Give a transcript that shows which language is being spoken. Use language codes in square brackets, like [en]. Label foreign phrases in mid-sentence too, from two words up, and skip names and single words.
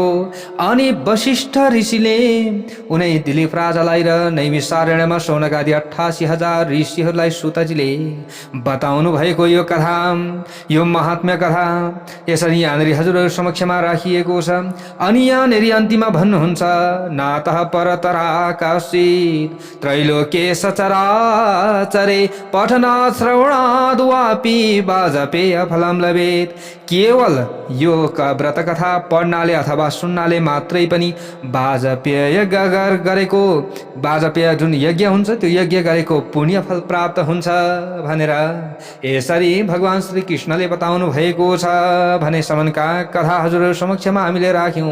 [ne] अनि वशिष्ठ ऋषिले उनै दिलीप राजालाई र नैमिषारण्यमा शौनक आदि 88,000 ऋषिहरूलाई सुतजीले बताउनु भएको यो कथा, यो महात्म्य कथा यसरी यहाँनिर हजुरहरू समक्षमा राखिएको छ। अनि यहाँनिर अन्तिममा भन्नुहुन्छ, [sa] नातः परतरा आकाशित त्रैलोक्ये सचराचरे पठनात् श्रवणाद् वापि वाजपेय फलं लभेत्। [ne] केवल यो व्रत कथा पढ्नाले अथवा सुन्नाले मात्रै पनि वाजपेय गरेको वाजपेय जुन यज्ञ हुन्छ त्यो यज्ञ गरेको पुण्य फल प्राप्त हुन्छ भनेर यसरी भगवान श्री कृष्णले बताउनु भएको छ भने सम्मका कथा हजुरहरू समक्षमा हामीले राख्यौं।